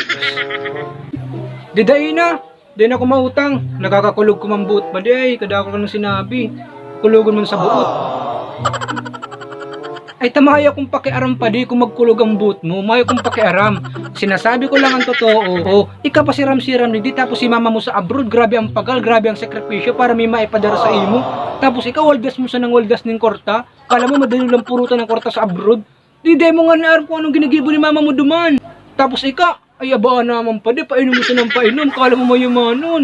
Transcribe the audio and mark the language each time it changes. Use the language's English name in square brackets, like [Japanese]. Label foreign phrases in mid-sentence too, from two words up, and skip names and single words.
[Bikol] Diday na. Di na ako mautang. Nakakakulog ko mang buot pa di. Kadako ka nang sinabi. Kulugon man sa buot. Ay tamaya kung pakiaram pa di kung magkulog ang buot mo. Mayo kung pakiaram. [Filipino] Sinasabi ko lang ang totoo. [Bikol] O, ika pa siram-siram di tapos si mama mo sa abroad. Grabe ang pagal, grabe ang sakripisyo para may maipadara sa imo. Tapos ikaw waldas mo sa nang waldas ng korta. Kala mo madali lang purutan ng korta sa abroad. Di mo nga naaram kung anong ginigibo ni mama mo duman. Tapos ika, ay abaan naman pa di, painom mo siya ng painom, kala mo mayamanon.